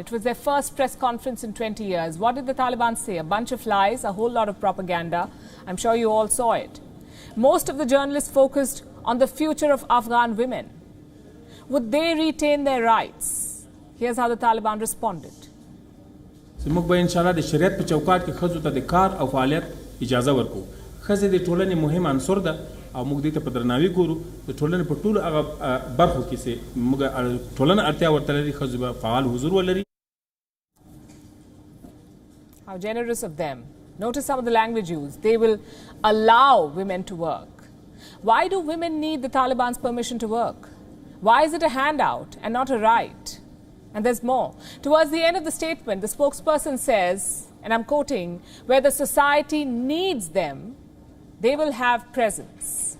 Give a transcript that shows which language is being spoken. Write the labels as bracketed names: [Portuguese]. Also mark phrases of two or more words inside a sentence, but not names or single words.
[English] It was their first press conference in 20 years. What did the Taliban say? A bunch of lies, a whole lot of propaganda. I'm sure you all saw it. Most of the journalists focused on the future of Afghan women. Would they retain their rights? Here's how the Taliban responded. [Pashto] موږ به [Arabic] ان شاء الله [Pashto] د شریعت په چوکاټ کې ښځو ته د کار او فعالیت اجازه ورکوو. ښځې د ټولنې مهم عنصر ده او موږ دې ته په درناوي ګورو. د ټولنې په ټولو هغه برخو کې چې موږ ټولنه اړتیا ورته لري ښځو به فعال حضور ولري. [English] How generous of them. Notice some of the language used. They will allow women to work. Why do women need the Taliban's permission to work? Why is it a handout and not a right? And there's more. Towards the end of the statement, the spokesperson says, and I'm quoting, where the society needs them, they will have presence.